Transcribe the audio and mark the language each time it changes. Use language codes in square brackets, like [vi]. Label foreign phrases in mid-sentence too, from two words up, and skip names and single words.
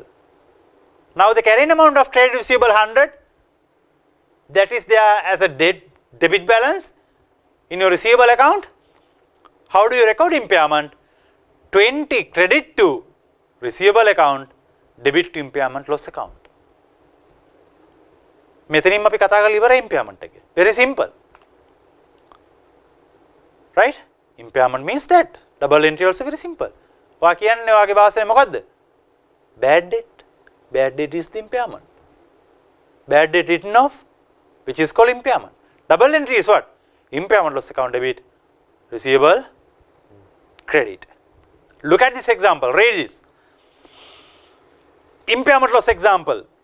[en] Now the carrying amount of trade receivable 100, that is there as a debit balance in your receivable account. How do you record impairment? 20 credit to receivable account, debit to impairment loss account. [si] මෙතනින්ම අපි කතා කරලා ඉවරයි impairment එක. [en] Very simple. Right? Impairment means that. Double entry also very simple. [si] ඔයා කියන්නේ ඔයාගේ භාෂාවෙන් මොකද්ද? [en] Bad debt. Bad debt is the impairment. Bad debt written off, which is called impairment. Double entry is what? Impairment loss account debit, receivable, credit. Look at this example. Read this. Impairment loss example.